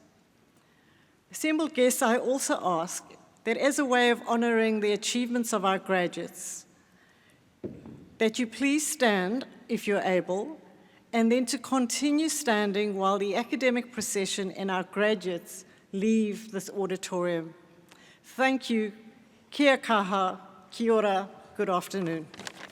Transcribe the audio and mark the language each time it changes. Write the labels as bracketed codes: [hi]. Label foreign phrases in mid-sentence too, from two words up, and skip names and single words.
[en] Assembled guests, I also ask that as a way of honoring the achievements of our graduates, that you please stand if you're able, and then to continue standing while the academic procession and our graduates leave this auditorium. Thank you. [mi] Kia kaha, kia ora, [en] good afternoon.